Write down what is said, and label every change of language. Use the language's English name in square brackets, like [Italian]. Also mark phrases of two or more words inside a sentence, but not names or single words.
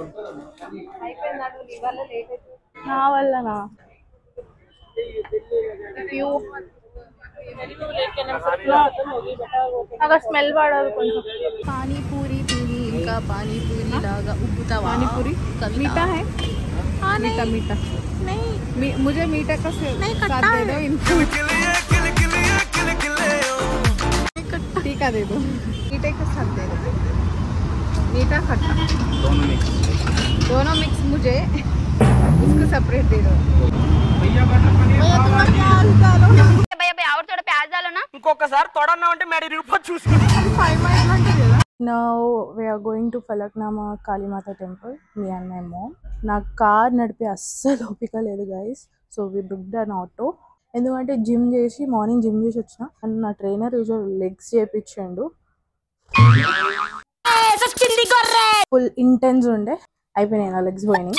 [Telugu] నా వల్లనా? నాకు స్మెల్ పడదు కొంచెం. పానీపూరి తిని ఇంకా పానీపూరి లాగా ఉబ్బుతా. [Hindi] पानीपूरी मीठा है? हाँ मीठा मीठा नहीं, मुझे मीठा का नहीं, साथ खट्टा दे दो है। इनको तीखा दे दो, मीठे के साथ दे दो, मीठा खट्टा दोनों मिक्स मुझे, उसको सेपरेट दे दो। भैया और थोड़ा प्याज डालो ना। [Telugu] ఇంకొకసారి తొడన్నా అంటే మేడ రూపాయలు చూసుకుంటా. [English] Now we are going to Falaknama Kali Mata temple, me and my mom. [Telugu] నా కార్ నడిపే అస్సలు ఓపిక లేదు గైస్. [English] so we booked an auto. [Telugu] ఎందుకంటే జిమ్ చేసి [English] morning gym [Telugu] చేసి వచ్చిన అండ్ నా ట్రైనర్ [English] usual legs [Telugu] చేయించాడు. [English] full intense [Telugu] ఉండే, అయిపోయినాయి నా లెగ్స్ పోయినాయి.